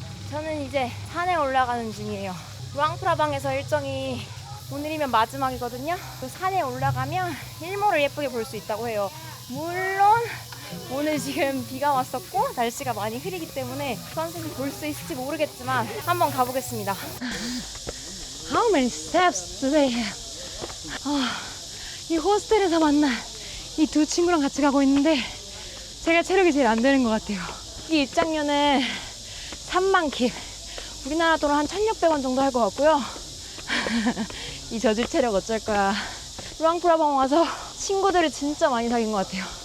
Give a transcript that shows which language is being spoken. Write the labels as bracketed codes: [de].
[ko] 저는 이제 산에 올라가는 중이에요. 루앙프라방에서 일정이 오늘이면 마지막이거든요. 그 산에 올라가면 일몰을 예쁘게 볼 수 있다고 해요. 물론 오늘 지금 비가 왔었고 날씨가 많이 흐리기 때문에 선셋을 볼 수 있을지 모르겠지만 한번 가보겠습니다. [en] How many steps do they have? [ko] 이 호스텔에서 만난 이 두 친구랑 같이 가고 있는데 제가 체력이 제일 안 되는 것 같아요. 이 입장료는 3만 킵, 우리나라 돈으로 한 1,600원 정도 할 것 같고요. 이 저질 체력 어쩔 거야. 루앙프라방 와서 친구들을 진짜 많이 사귄 것 같아요.